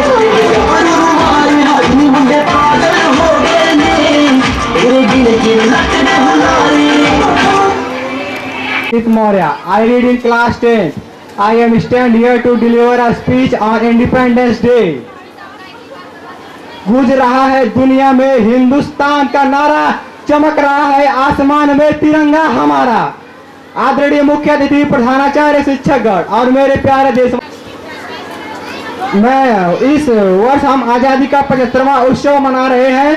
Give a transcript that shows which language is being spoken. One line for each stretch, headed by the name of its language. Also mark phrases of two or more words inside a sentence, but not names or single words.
Punjabi: ਹਾਏ ਮੁੰਡੇ ਪਾਗਲ ਹੋ ਗਏ ਨੇ ਤੇਰੇ ਦਿਲ ਕੀ ਲਤ ਦੇ ਹੁਲਾਰੇ
English: Maurya, I read in class 10. I am stand here to deliver a speech on Independence Day.
Hindi: गूंज रहा है दुनिया में हिंदुस्तान का नारा, चमक रहा है आसमान में तिरंगा हमारा। आदरणीय मुख्य अतिथि प्रधानाचार्य शिक्षकगण और मेरे प्यारे देश, मैं इस वर्ष हम आजादी का 75वां उत्सव मना रहे हैं।